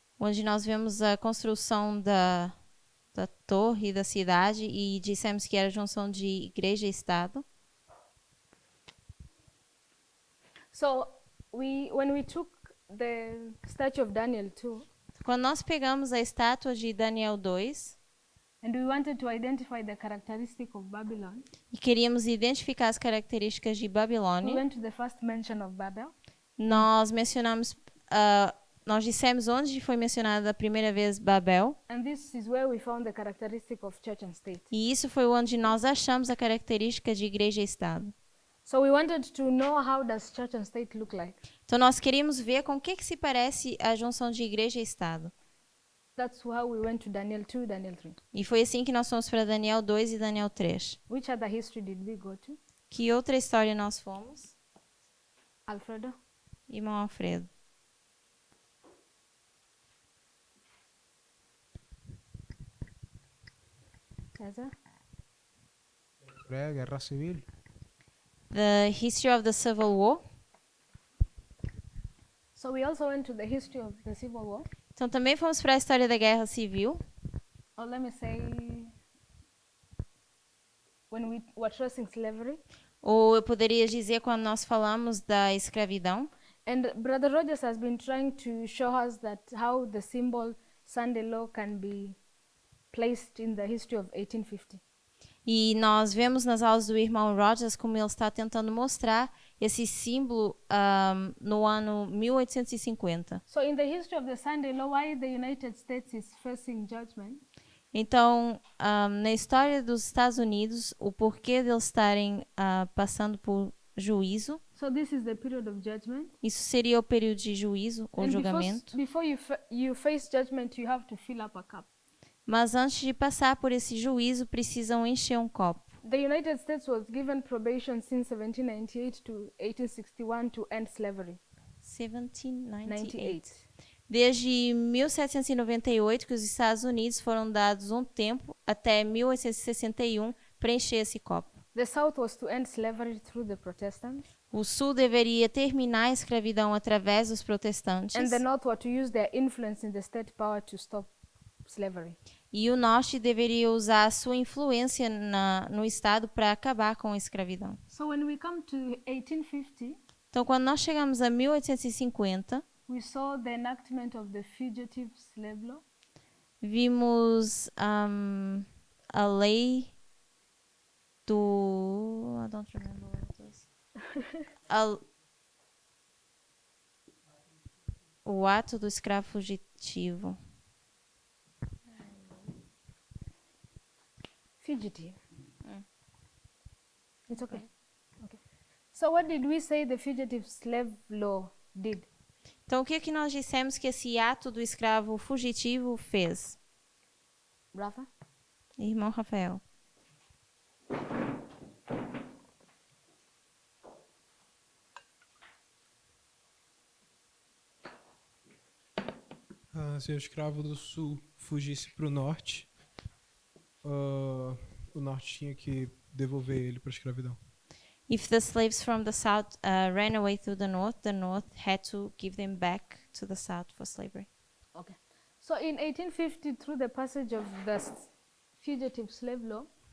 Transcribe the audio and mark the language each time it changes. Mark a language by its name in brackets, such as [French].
[Portuguese] Onde nós vemos a construção da torre e da cidade e dissemos que era a junção de igreja e Estado. [English] So when we took the statue of Daniel 2, [Portuguese] Quando nós pegamos a estátua de Daniel 2 [English] and we wanted to identify the characteristic of Babylon, [Portuguese] e queríamos identificar as características de [English] we [Portuguese] Babilônia, [English] went to the first mention of Babel, [Portuguese] nós mencionamos, nós dissemos onde foi mencionada a primeira vez Babel, [English] and this is where we found the characteristic of church and state. [Portuguese] e isso foi onde nós achamos a característica de igreja e Estado. [English] So we wanted to know how does church and state look like. [Portuguese] Então nós queríamos ver com o que se parece a junção de igreja e Estado. [English] That's how we went to Daniel 2, Daniel 3. [Portuguese] E foi assim que nós fomos para Daniel 2 e Daniel 3. [English] Which other history did we go to? [Portuguese] Que outra história nós fomos? [English] Alfredo? [Portuguese] Irmão Alfredo. Cesar? Guerra civil. [English] The history of the Civil War. So we also went to the history of the Civil War. [Portuguese] Então também fomos para a história da Guerra Civil. [English] Or let me say, when we were tracing slavery. [Portuguese] Ou eu poderia dizer quando nós falamos da escravidão. [English] And Brother Rogers has been trying to show us that how the symbol Sunday law can be placed in the history of 1850. [Portuguese] E nós vemos nas aulas do irmão Rogers como ele está tentando mostrar esse símbolo no ano 1850. [English] So in the history of the Sunday law, why the United States is facing judgment? [Portuguese] Então, na história dos Estados Unidos, o porquê de eles estarem passando por juízo, [English] So this is the period of judgment. [Portuguese] isso seria o período de juízo ou [English] And [Portuguese] julgamento. [English] before you face judgment, you have to fill up a cup. [Portuguese] Mas antes de passar por esse juízo, precisam encher um copo. [English] The United States was given probation since 1798 to 1861 to end slavery. 1798. [Portuguese] Desde 1798 que os Estados Unidos foram dados um tempo até 1861 para encher esse copo. [English] The South was to end slavery through the Protestants, [Portuguese] O Sul deveria terminar a escravidão através dos protestantes. [English] and the North were to use their influence in the state power to stop slavery. [Portuguese] E o Norte deveria usar a sua influência no Estado para acabar com a escravidão. [English] So when we come to 1850, [Portuguese] Então, quando nós chegamos a 1850, [English] we saw the enactment of the Fugitive Slave Law. [Portuguese] vimos a lei do... [English] I don't remember what it was. [Portuguese] O ato do escravo fugitivo. [English] Fugitive. It's okay. Okay. So what did we say the Fugitive Slave Law did? [Portuguese] Então, o que nós dissemos que esse ato do escravo fugitivo fez? [English] Rafa? [Portuguese] Irmão Rafael. Se o escravo do sul fugisse para o norte, o norte tinha que devolver ele para a escravidão. [English] If the slaves from the south ran away through the north had to give them back to the south for slavery. Okay. So in 1850, through the passage of the Fugitive Slave Law,